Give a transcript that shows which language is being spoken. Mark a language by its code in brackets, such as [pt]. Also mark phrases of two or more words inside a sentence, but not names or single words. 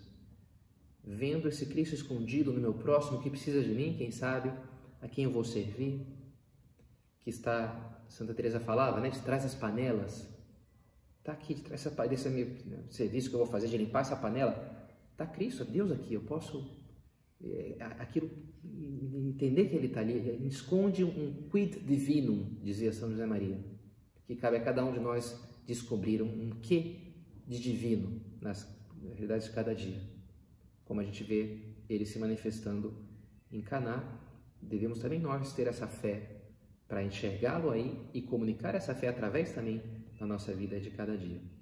[pt] Vendo esse Cristo escondido no meu próximo, que precisa de mim, quem sabe, a quem eu vou servir, que está, Santa Teresa falava, né, de trás das panelas, está aqui, de trás desse meu serviço que eu vou fazer, de limpar essa panela, está Cristo, Deus aqui, eu posso, aquilo, entender que Ele está ali, Ele esconde um [la] quid divinum, [pt] dizia São José Maria, que cabe a cada um de nós descobrir um quê de divino nas realidades de cada dia. Como a gente vê Ele se manifestando em Caná, devemos também nós ter essa fé para enxergá-lo aí e comunicar essa fé através também da nossa vida de cada dia.